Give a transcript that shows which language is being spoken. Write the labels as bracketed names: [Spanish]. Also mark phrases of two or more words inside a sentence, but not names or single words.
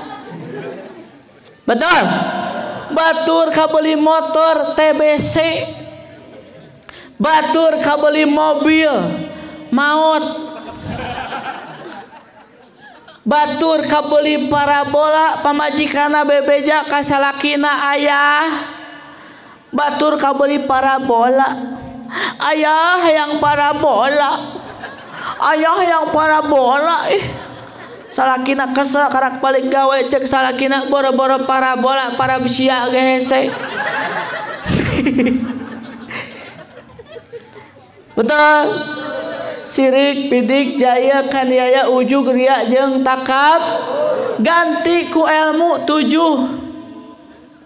[Sundanese] Betul? Batur kabeli motor TBC, batur kabeli mobil maut, batur kabeli parabola pamajikana bebeja kasalakina ayah, batur kabeli parabola ayah yang parabola, ayah yang parabola. Salakina kesel karak balik gawe cek salakina boro-boro parabola para sia ge hese. Betul. Sirik pidik jaya kaniaya ujug ria jeung takab ganti ku ilmu 7.